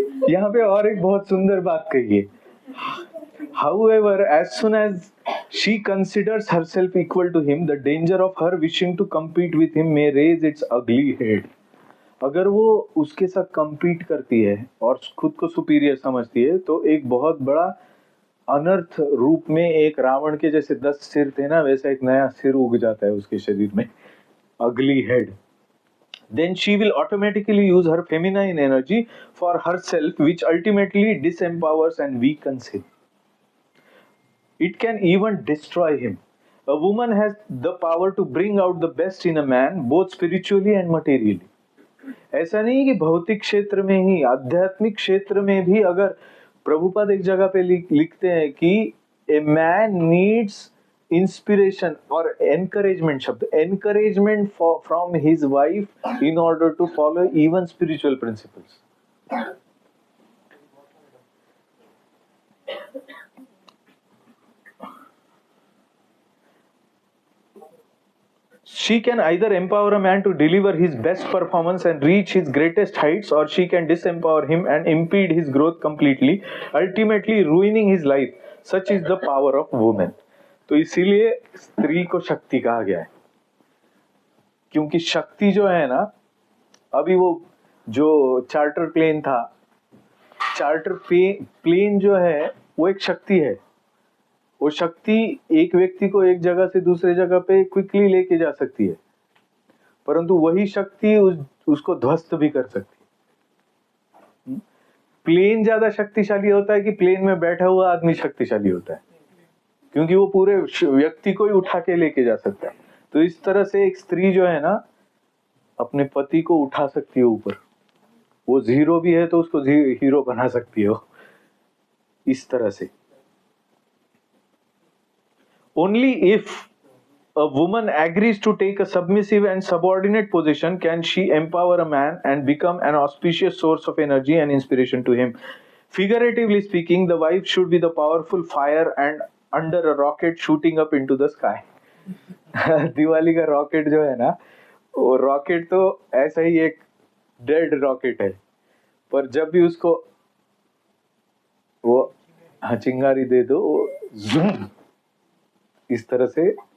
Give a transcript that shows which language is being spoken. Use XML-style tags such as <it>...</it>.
<hi>यहाँ पे और एक बहुत सुंदर बात कही है,</hi> <en>however, as soon as she considers herself equal to him, the danger of her wishing to compete with him may raise its ugly head.</en> <hi>अगर वो उसके साथ compete करती है और खुद को superior समझती है, तो एक बहुत बड़ा अनर्थ रूप में, एक रावण के जैसे 10 सिर थे ना, वैसा एक नया सिर उग जाता है उसके शरीर में, ugly head.</hi> <en>Then she will automatically use her feminine energy for herself, which ultimately disempowers and weakens him. It can even destroy him. A woman has the power to bring out the best in a man, both spiritually and materially.</en> <hi>ऐसा नहीं कि भौतिक क्षेत्र में ही, आध्यात्मिक क्षेत्र में भी अगर प्रभुपाद एक जगह पे लिखते हैं कि</hi> <en>a man needs inspiration or encouragement,</en> <hi>शब्द</hi> <en>encouragement from his wife in order to follow even spiritual principles. She can either empower a man to deliver his best performance and reach his greatest heights, or she can disempower him and impede his growth completely, ultimately ruining his life. Such is the power of woman.</en> <hi>तो इसीलिए स्त्री को शक्ति कहा गया है, क्योंकि शक्ति जो है ना, अभी वो जो चार्टर प्लेन था, चार्टर प्लेन जो है वो एक शक्ति है। वो शक्ति एक व्यक्ति को एक जगह से दूसरे जगह पे क्विकली लेके जा सकती है, परंतु वही शक्ति उसको ध्वस्त भी कर सकती है। प्लेन ज्यादा शक्तिशाली होता है कि प्लेन में बैठा हुआ आदमी शक्तिशाली होता है, क्योंकि वो पूरे व्यक्ति को ही उठा के लेके जा सकता है। तो इस तरह से एक स्त्री जो है ना, अपने पति को उठा सकती है ऊपर, वो जीरो भी है तो उसको हीरो बना सकती है, इस तरह से।</hi> <en>Only if a woman agrees to take a submissive and subordinate position can she empower a man and become an auspicious source of energy and inspiration to him. Figuratively speaking, the wife should be the powerful fire and under a rocket shooting up into the sky.</en> <hi>Diwali का rocket जो है ना, वो rocket तो ऐसा ही एक dead rocket है, पर जब भी उसको वो चिंगारी दे दो, वो जूम इस तरह से।</hi>